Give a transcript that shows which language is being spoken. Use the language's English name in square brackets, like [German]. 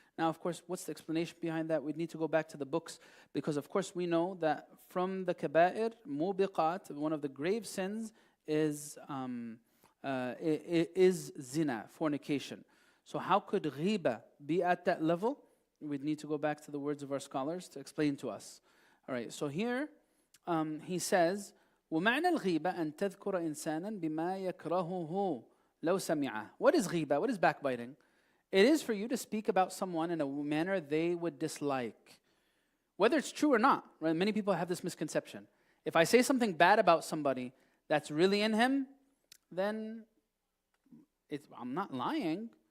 [English] Now, of course, what's the explanation behind that? We need to go back to the books because, of course, we know that from the kaba'ir, mubiqat, one of the grave sins is is zina, fornication. So how could ghiba be at that level? We'd need to go back to the words of our scholars to explain to us. All right, so here he says, [Arabic] وَمَعْنَى الْغِيبَةِ أَن تَذْكُرَ إِنسَانًا بِمَا يَكْرَهُهُ لَوْ سَمِعَهُ. [English] What is ghiba? What is backbiting? It is for you to speak about someone in a manner they would dislike. Whether it's true or not, right? Many people have this misconception. If I say something bad about somebody that's really in him, then I'm not lying.